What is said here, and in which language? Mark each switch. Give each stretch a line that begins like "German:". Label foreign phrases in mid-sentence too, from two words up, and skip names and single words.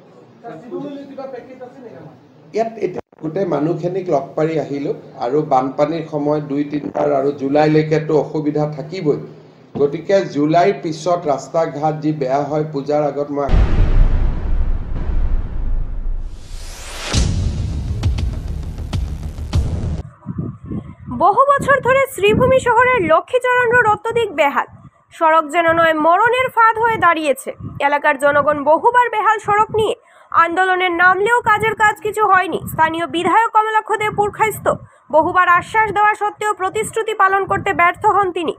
Assamese: ইয়াত এটা গোটেই মানুহখিনিক লগ পাৰি আহিলো আৰু বানপানীৰ সময় 2-3 বাৰ আৰু জুলাইলৈকেতো অসুবিধা থাকিবই। গতিকে জুলাইৰ পিছত ৰাস্তা ঘাট যি বেয়া হয় পূজাৰ আগত মই
Bangla: বহু বছর ধরে শ্রীভূমি শহরের লক্ষ্মীচরণ রোড অত্যধিক বেহাল। সড়ক যেন নয় মরণের ফাঁদ হয়ে দাঁড়িয়েছে। এলাকার জনগণ বহুবার বেহাল সড়ক নিয়ে আন্দোলনের নামলেও কাজের কাজ কিছু হয়নি। স্থানীয় বিধায়ক কমলাক্ষ দে পুরখাইস্ত বহুবার আশ্বাস দেওয়া সত্ত্বেও প্রতিশ্রুতি পালন করতে ব্যর্থ হন তিনি।